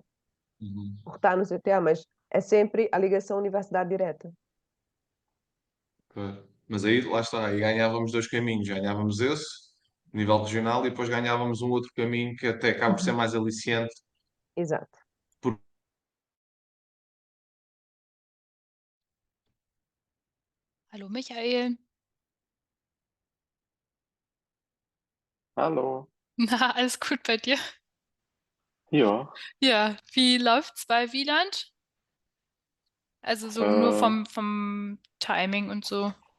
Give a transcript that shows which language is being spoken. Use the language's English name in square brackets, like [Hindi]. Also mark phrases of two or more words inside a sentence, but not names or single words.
[Portuguese] Uhum. por estar no CTA, mas é sempre a ligação universidade direta. Pois. Mas aí, lá está, aí ganhávamos 2 caminhos. Ganhávamos esse, nível regional, e depois ganhávamos um outro caminho que até acaba por ser mais aliciante. Exato. Por... [German] Hallo Michael. Hallo. Na, alles gut bei dir? Ja, Ja, wie läuft's bei Wieland? Also so nur vom Timing und so.